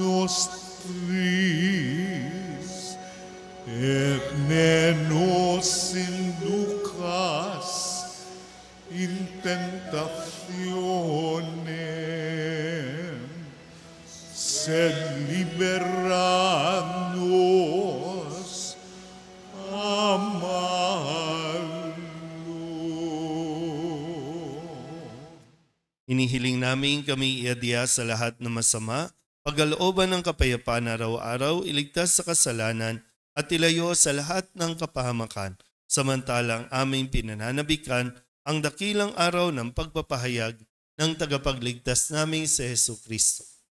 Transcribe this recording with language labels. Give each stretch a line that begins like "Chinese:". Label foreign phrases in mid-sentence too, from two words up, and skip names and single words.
Latin: nostris, et ne nos inducas in tentationem, sed libera nos a malo.
Filipino: Inihiling namin kami iadya sa lahat ng masama Pagkalooban ng kapayapaan araw-araw, iligtas sa kasalanan at ilayo sa lahat ng kapahamakan, samantalang aming pinananabikan ang dakilang araw ng pagpapahayag ng tagapagligtas naming si Jesucristo.